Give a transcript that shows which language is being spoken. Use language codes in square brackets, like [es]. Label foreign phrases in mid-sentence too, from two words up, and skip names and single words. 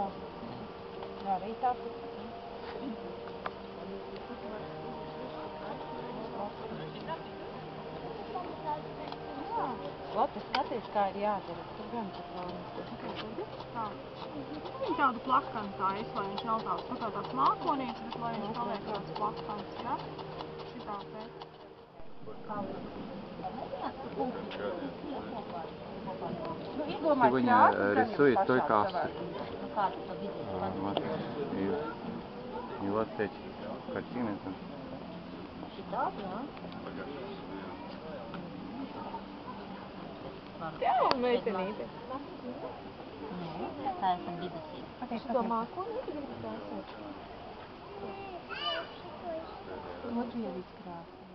[lv] Arī tā Labi, skaties, kā ir jādara. Tur gan tur vēl. Viņa tādu plakanu taisa, lai viņš nav tāds mākonīgs, bet lai viņš paliek tāds plakans, ja? Šitā te. [ru] Сегодня рисует только авторы. И вот эти картины там. [lv] Jā, un meitenīte. Nē, tā esam vidusī. Šito mākonīti gribi taisīt? Latvijas krāsa.